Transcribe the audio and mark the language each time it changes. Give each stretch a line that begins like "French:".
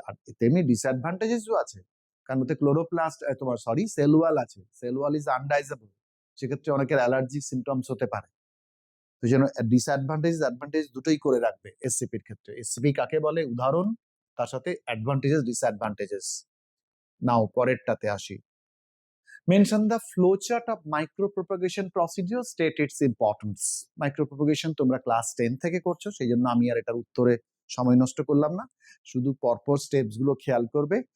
Bangla: আর তেমনি ডিসঅ্যাডভান্টেজেসও আছে, কারণ ওতে ক্লোরোপ্লাস্ট, তোমার সরি সেল ওয়াল আছে,
English: cell wall is undigestible,
Bangla: সেক্ষেত্রে অনেকের অ্যালার্জি সিমটমস হতে পারে। তো যেন ডিসঅ্যাডভান্টেজ অ্যাডভান্টেজ দুটোই করে রাখবে এসসিপির ক্ষেত্রে। এসসিপি কাকে বলে, উদাহরণ, তার সাথে অ্যাডভান্টেজেস ডিসঅ্যাডভান্টেজেস। নাও পরেরটাতে আসি,
English: Mention the flowchart of micropropagation procedure, state its importance.
Bangla: Micropropagation তোমরা ক্লাস 10 থেকে করছো, সেই জন্য আমি আর এটার উত্তরে সময় নষ্ট করলাম না, শুধু পরপর স্টেপস গুলো খেয়াল করবে।